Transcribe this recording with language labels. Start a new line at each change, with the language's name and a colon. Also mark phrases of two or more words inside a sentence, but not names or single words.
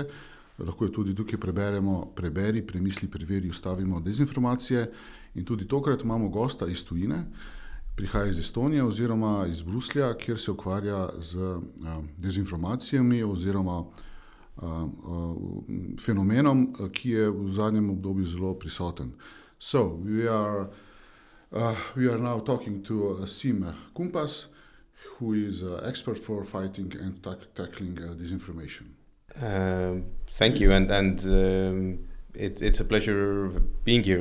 Slovenian: Lahko jo tudi tukaj preberemo preBERI, preMISLI, preVERI, Ustavimo Dezinformacije. In tudi tokrat imamo gosta iz tujine, prihaja iz Estonije oziroma iz Bruslja, kjer se ukvarja z dezinformacijami oziroma fenomenom, ki je v zadnjem obdobju zelo prisoten.
English: So, we are now talking to Siim Kumpas, who is an expert for fighting and tackling disinformation. Thank you, and it's a pleasure being here.